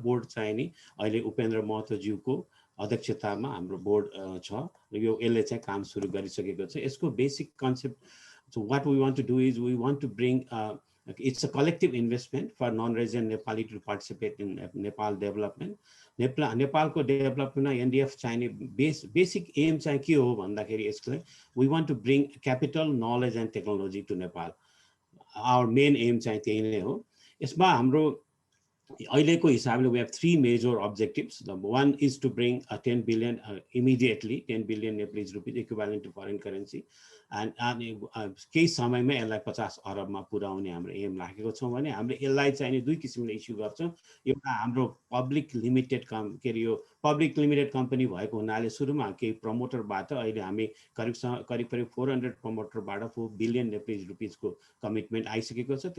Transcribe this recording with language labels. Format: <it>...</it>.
<ne>Board चाहिँ नि अहिले उपेन्द्र महतोज्यूको अध्यक्षतामा हाम्रो बोर्ड छ र यो यसले चाहिँ काम सुरु गरिसकेको छ। यसको basic concept,</ne> <en>so what we want to do is we want to bring it's a collective investment for non-resident Nepali to participate in Nepal development.</en> <ne>नेपालको डेभलपमेन्टमा एनडीएफ चाहिने बेसिक एम चाहिँ के हो भन्दाखेरि यसलाई</ne> <en>we want to bring capital, knowledge and technology to Nepal. Our main aim</en> <ne>चाहिँ त्यही नै हो। यसमा हाम्रो अहिलेको हिसाबले</ne> <en>we have 3 major objectives. The one is to bring a 10 billion immediately, 10 billion Nepalese rupees equivalent to foreign currency, and</en> <ne>केही समयमा यसलाई 50 अरबमा पुर्याउने हाम्रो एम राखेको छौँ भने हामीले यसलाई चाहिँ नि दुई किसिमले इस्यु गर्छौँ। एउटा हाम्रो पब्लिक लिमिटेड के अरे यो पब्लिक लिमिटेड कम्पनी भएको हुनाले सुरुमा केही प्रमोटरबाट अहिले हामी करिब 400 प्रमोटरबाट 4 बिलियन नेपाली रुपिसको कमिटमेन्ट आइसकेको छ।</ne>